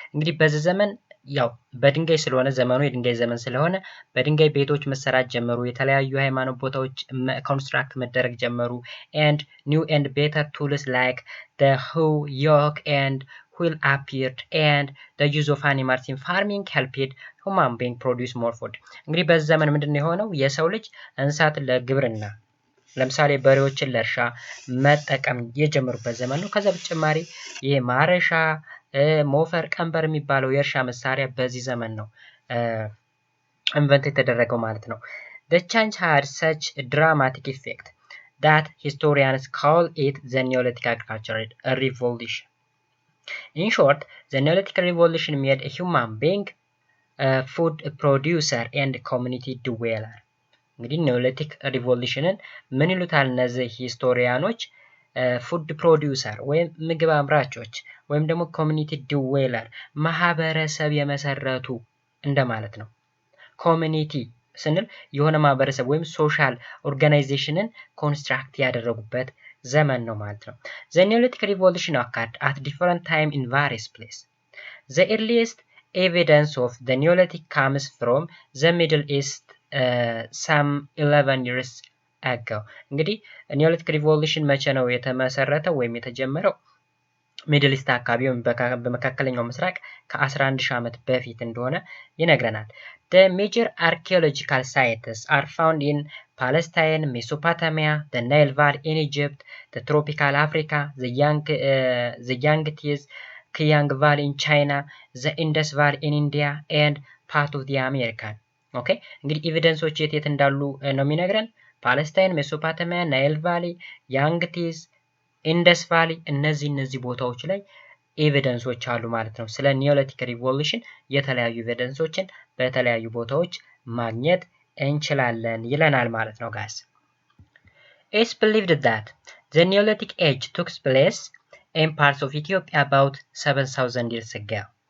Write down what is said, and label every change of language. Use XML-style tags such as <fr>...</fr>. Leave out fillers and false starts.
<am>እንግዲህ በዚህ ዘመን ያው በድንጋይ ስለሆነ ዘመኑ የድንጋይ ዘመን ስለሆነ በድንጋይ ቤቶች መሰራት ጀመሩ። የተለያዩ ሃይማኖት ቦታዎች ኮንስትራክት መደረግ ጀመሩ</am> <en>and new and better tools like the hoe, yoke and wheel appeared and the use of animals in farming helped human being produce more food.</en> <am>እንግዲህ በዚህ ዘመን ምንድነው የሆነው? የሰው ልጅ እንስሳትን ለግብርና ለምሳሌ በሬዎችን ለእርሻ መጠቀም የጀመሩበት ዘመን ነው። ከዛ በተጨማሪ ይሄ ማረሻ ሞፈር ቀንበር የሚባለው የእርሻ መሳሪያ በዚህ ዘመን ነው ኢንቨንት የተደረገው ማለት ነው።</am> <en>The change had such a dramatic effect that historians call it the Neolithic agricultural revolution. In short, the Neolithic revolution made a human being a food producer and community dweller.</en> <am>እንግዲህ ኒዮሊቲክ ሪቮሉሽንን ምን ይሉታል እነዚህ ሂስቶሪያኖች? ፉድ ፕሮዲውሰር ወይም ምግብ አምራቾች ወይም ደግሞ ኮሚኒቲ ዲዌለር ማህበረሰብ የመሰረቱ እንደማለት ነው። ኮሚኒቲ ስንል የሆነ ማህበረሰብ ወይም ሶሻል ኦርጋናይዜሽንን ኮንስትራክት ያደረጉበት ዘመን ነው ማለት ነው።</am> <en>The Neolithic Revolution occurred at different time in various places. The earliest evidence of the Neolithic comes from the Middle East some 11 years ago.</en> <am>እንግዲህ ኒዮሊቲክ ሪቮሉሽን መቼ ነው የተመሰረተው ወይም የተጀመረው? ሚድል ኢስት አካባቢ ወይም በመካከለኛው ምስራቅ ከ11,000 ዓመት በፊት እንደሆነ ይነግረናል።</am> <en>The major archaeological sites are found in Palestine, Mesopotamia, the Nile Valley in Egypt, the tropical Africa, the Yangtze Kiang Valley in China, the Indus Valley in India, and part of the American.</en> <am>ኦኬ እንግዲህ ኤቪደንሶች የት እንዳሉ ነው የሚነግረን። ፓለስታይን፣ ሜሶፖታሚያ፣ ናይል ቫሊ፣ ያንግቲዝ፣ ኢንደስ ቫሊ እነዚህ ቦታዎች ላይ ኤቪደንሶች አሉ ማለት ነው። ስለ ኒዮሊቲክ ሪቮሉሽን የተለያዩ ኤቪደንሶችን በተለያዩ ቦታዎች ማግኘት እንችላለን ይለናል ማለት ነው ጋይስ።</am> <en>It's believed that the Neolithic age took place in parts of Ethiopia about 7,000 years ago.</en>